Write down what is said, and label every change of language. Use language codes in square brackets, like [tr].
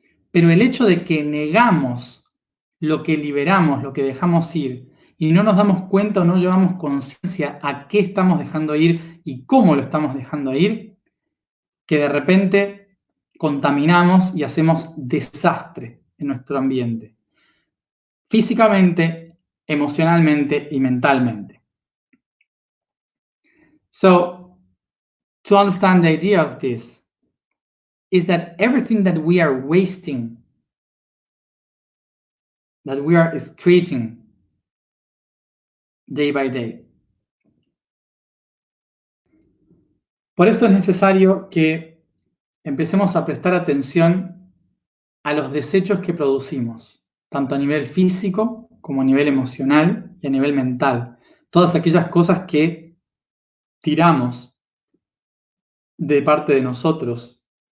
[es] Pero el hecho de que negamos lo que liberamos, lo que dejamos ir, y no nos damos cuenta o no llevamos conciencia a qué estamos dejando ir y cómo lo estamos dejando ir, que de repente contaminamos y hacemos desastre en nuestro ambiente, físicamente, emocionalmente y mentalmente. [en] So, to understand the idea of this is that everything that we are wasting, that we are excreting day by day. [es] Por esto es necesario que empecemos a prestar atención a los desechos que producimos, tanto a nivel físico como a nivel emocional y a nivel mental. Todas aquellas cosas que tiramos de parte de nosotros